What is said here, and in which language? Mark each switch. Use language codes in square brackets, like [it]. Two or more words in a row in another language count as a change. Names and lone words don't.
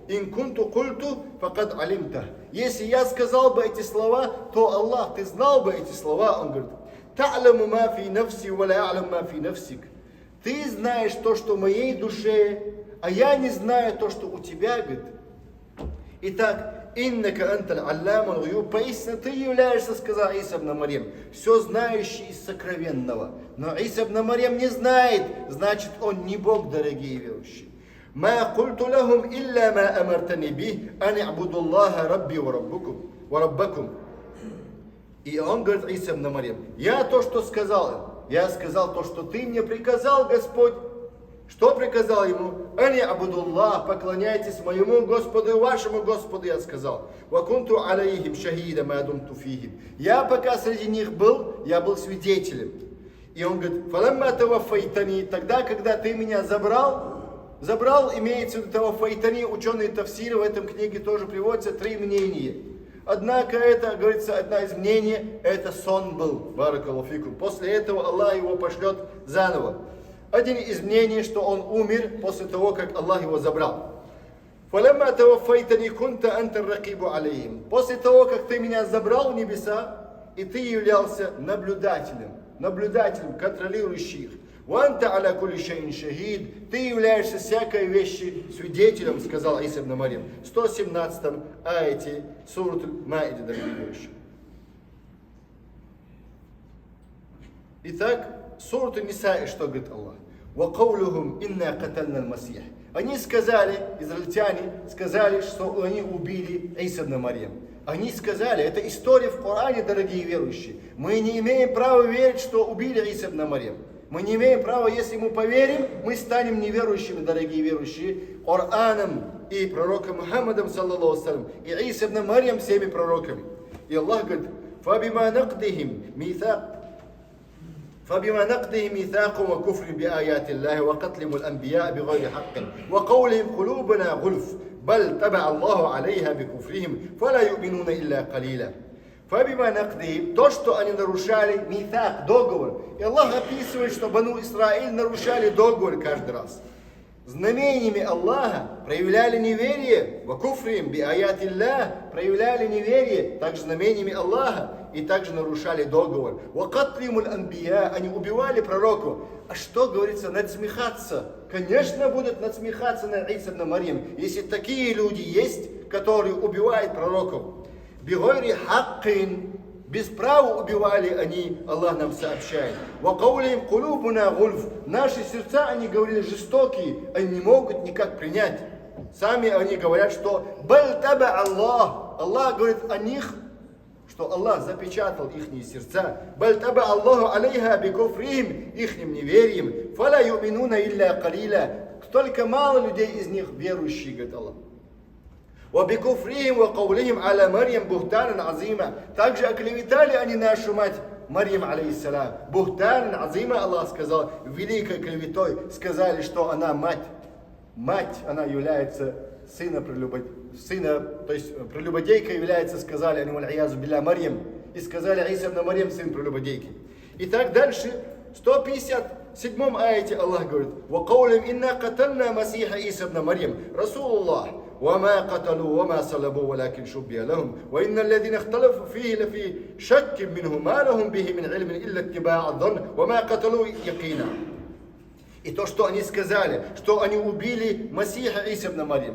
[ru] Если я сказал бы эти слова, то Аллах, ты знал бы эти слова. Он говорит, ты знаешь то, что в моей душе, а я не знаю то, что у тебя, говорит. Итак, [ar] إنك أنت علام الغيوب, [ru] поистине ты являешься, сказал Иса ибн Марьям, все знающий из сокровенного. Но Иса ибн Марьям не знает, значит он не Бог, дорогие верующие. [ar] ما قلت لهم إلا ما أمرتني به أن اعبدوا الله ربي وربكم. [ru] И он говорит, Иса ибн Марьям, я то, что сказал им, я сказал то, что ты мне приказал, Господь. Что приказал ему? [ar] أن اعبدوا الله, [ru] поклоняйтесь моему Господу и вашему Господу, я сказал. [ar] وكنت عليهم شهيدا ما دمت فيهم. [ru] Я пока среди них был, я был свидетелем. И он говорит, [ar] فلما توفيتني, [ru] тогда, когда ты меня забрал, имеется в виду таваффайтани, ученые тафсиры в этом книге тоже приводятся, 3 мнения. Однако это, говорится, одна из мнений, это сон был, [ar] بارك الله فيكم. [ru] После этого Аллах его пошлет заново. Один из мнений, что он умер после того, как Аллах его забрал. После того, как ты меня забрал в небеса, и ты являлся наблюдателем наблюдателем, контролирующий их. [ar] «وأنت على كل شيء شهيد». [ru] Ты являешься всякой вещи свидетелем, сказал Иса ибн Марьям. В 117 аяте сурат Аль-Маида, дорогие верующие. Итак, сурат Аль-Ниса, что говорит Аллах? [ar] «وقولهم إنا قتلنا المسيح». [ru] Они сказали, израильтяне сказали, что они убили Иса ибн Марьям. Они сказали, это история в Коране, дорогие верующие. Мы не имеем права верить, что убили Иса ибн Марьям. Мы не имеем права, если мы поверим, мы станем неверующими, дорогие верующие, Кораном и пророком Мухаммадом, [ar] صلى الله عليه, [ru] и Иса ибн Марьям, всеми пророками. И Аллах говорит, [ar] «فبما نقضهم ميثاقهم وكفرهم بآيات الله وقتلهم الأنبياء بغير حق وقولهم قلوبنا غلف بل طبع الله عليها بكفرهم فلا يؤمنون إلا قليلا». فبما نقضهم, [ru] то, что они нарушали митақ, договор. И Аллах описывает, что Бану Исраиль нарушали договор каждый раз. Знамениями Аллаха проявляли неверие, [ar] وكفرهم بآيات الله, [ru] проявляли неверие, также знамениями Аллаха, и также нарушали договор. [ar] وقتلهم الأنبياء, [ru] они убивали пророков. А что говорится, надсмехаться? Конечно, будут надсмехаться на Иса ибн Марьям, если такие люди есть, которые убивают пророков. [ar] بغير حق, [ru] без права убивали они, Аллах нам сообщает. [ar] وقولهم قلوبنا غلف, [ru] наши сердца, они говорили, жестокие, они не могут никак принять. Сами они говорят, что [ar] بل طبع الله, [ru] Аллах говорит о них, что Аллах запечатал их сердца. [ar] بل طبع الله عليها بكفرهم, [ru] ихним неверием. [ar] فلا يؤمنون إلا قليلا, [ru] только мало людей из них верующие, говорит Аллах. [ar] وَبِكُفْرِهِمْ وَقَوْلِهِمْ عَلَى مَرْيَمْ بُهْتَانًا عَظِيمًا. [ru] Также оклеветали они нашу мать Марьям, алейхиссалям. [ar] بهتانا عظيما, [ru] Аллах сказал, великой клеветой. Сказали, что она мать. Мать, она является то есть прелюбодейка является, сказали они, [ar] والعياذ بالله, Марьям. [ru] И сказали, Иса ибн Марьям, сын прелюбодейки. И так дальше, в 157 аяте Аллах говорит, [ar] وَقَوْلِمْ إِنَّا قَتَلْنَا مَسِيحَ عِيسَى ابْنَ مَرْيَمْ رسول الله وما قتلوا وما صلبوا ولكن شبه لهم وإن الذين اختلفوا فيه لفي شك منه ما لهم به من علم إلا اتباع الظن وما قتلوا يقينا. [ru] И то, что они сказали, что они убили Масиха Иса ибн Марьям.